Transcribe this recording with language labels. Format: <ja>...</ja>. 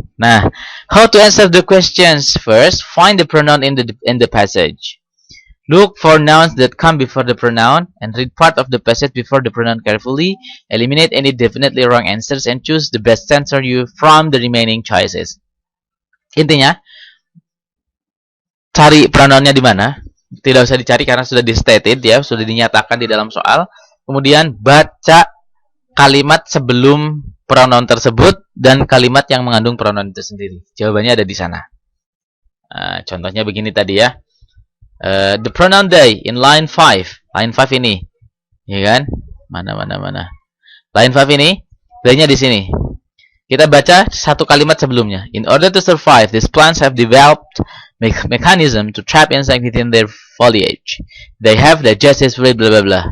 <en>Nah, how to answer the questions? First, find the pronoun in the passage. Look for nouns that come before the pronoun and read part of the passage before the pronoun carefully. Eliminate any definitely wrong answers and choose the best answer you from the remaining choices.</en> <id>Intinya, cari pronounnya di mana? Tidak usah dicari karena sudah di-stated ya, sudah dinyatakan di dalam soal. Kemudian baca kalimat sebelum pronoun tersebut dan kalimat yang mengandung pronoun itu sendiri. Jawabannya ada di sana. Contohnya begini tadi ya.</id> <en>The pronoun they in line 5.</en> <id>Line 5 ini. Ya kan? Mana. Line 5 ini, they-nya di sini. Kita baca satu kalimat sebelumnya.</id> <en>In order to survive, these plants have developed mechanism to trap insect within their foliage. They have digestive fluid bla bla bla.</en>